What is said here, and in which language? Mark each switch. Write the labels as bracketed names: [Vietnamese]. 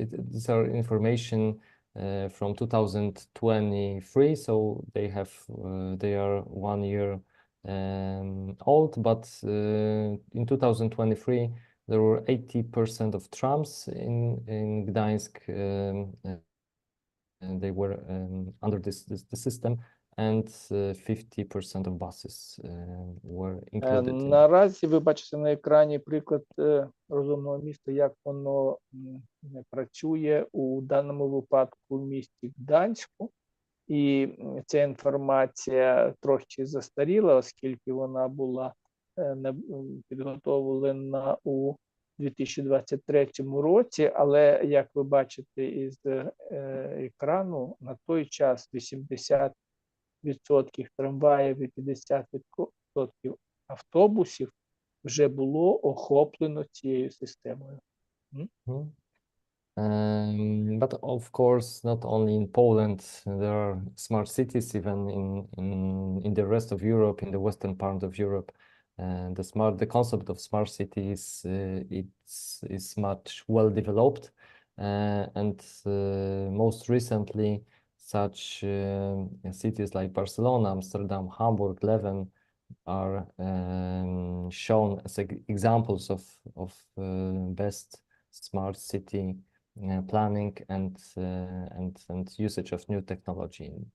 [English] These are information from 2023, so they are 1 year old, but in 2023 there were 80% of trams in Gdańsk, and they were under the system, and 50% of buses were included. [Ukrainian] Наразі ви бачите на екрані приклад розумного міста, як воно працює у даному випадку в місті Гданську. І ця інформація трохи застаріла, оскільки вона була підготовлена у 2023 році, але, як ви бачите із екрану, на той час 80% трамваїв і 50% автобусів вже було охоплено цією системою. [English] But of course, not only in Poland, there are smart cities even in the rest of Europe, in the western part of Europe. The concept of smart cities is much well developed, and most recently, such cities like Barcelona, Amsterdam, Hamburg, Leuven are shown as examples of best smart city planning and usage of new technology.